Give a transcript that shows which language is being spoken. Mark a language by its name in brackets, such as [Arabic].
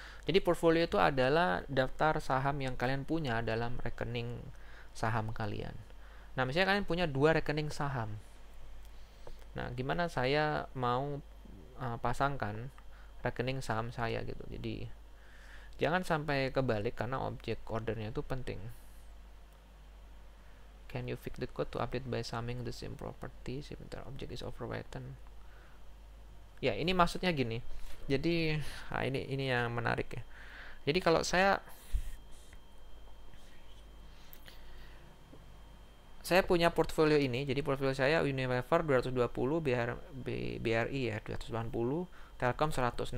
[Indonesian] Jadi portfolio itu adalah daftar saham yang kalian punya dalam rekening saham kalian. Nah, misalnya kalian punya 2 rekening saham. Nah, gimana saya mau pasangkan rekening saham saya gitu. Jadi jangan sampai kebalik karena objek ordernya itu penting. [English] Can you fix the code to update by summing the same property? [Indonesian] Sebentar, [English] object is overwritten. [Indonesian] Ya, ini maksudnya gini. Jadi ini yang menarik ya. Jadi kalau saya punya portfolio ini, jadi portfolio saya Unilever 220, BRI ya 280, Telkom 100.